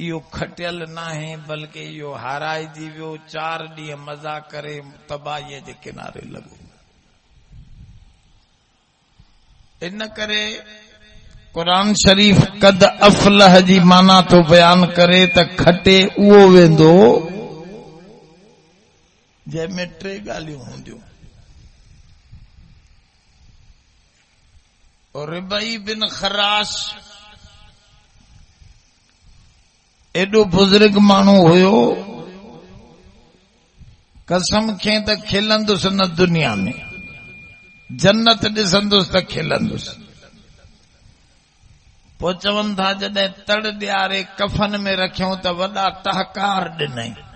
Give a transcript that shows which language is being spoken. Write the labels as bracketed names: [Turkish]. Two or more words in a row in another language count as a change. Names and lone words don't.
[Sindhi] इहो खटियल नाहे बल्कि इहो हाराइजी वियो 4 ॾींहं मज़ा करे तबाहीअ जे किनारे लॻो। इन करे क़ुरान शरीफ़ [Arabic] قد أفلح [Sindhi] जी माना तो बयान करे त खटे उहो वेंदो जंहिंमें 3 ॻाल्हियूं हूंदियूं। और रिबई बिन खराश एडो बुजुर्ग माण्हू हुयो, कसम खे त खिलंदुसि न दुनिया में, जन्नत ॾिसंदुसि त खिलंदुसि। पोइ चवनि था जॾहिं तड़ ॾियारे कफन में रखियऊं त वॾा टहकार ॾिनई।